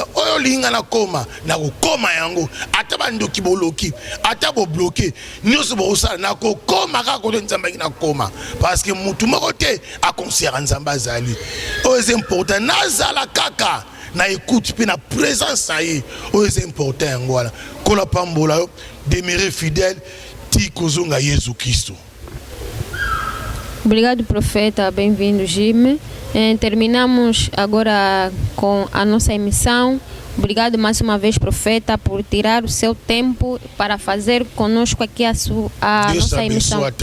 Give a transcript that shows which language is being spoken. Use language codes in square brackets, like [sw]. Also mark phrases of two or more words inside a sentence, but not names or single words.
[ln] oyo linga na koma na kokoma yango ata bandoki boloki ata bo bloquer nyonso bo osala na kokoma kaka kote Nzambe na koma parce que mutu moko te akonsera Nzambe azali oyo [fr] c'est important [ln] nazala kaka na écoute pe na présence na ye oyo [fr] c'est important [ln] yango wana kola pambola yo [fr] demeurer fidèle [ln] ti kozonga Yesu Kristo. [pt] Obrigado, profeta. Bem-vindo, Jimmy. Terminamos agora com a nossa emissão. Obrigado mais uma vez, profeta, por tirar o seu tempo para fazer conosco aqui a nossa emissão. Deus abençoe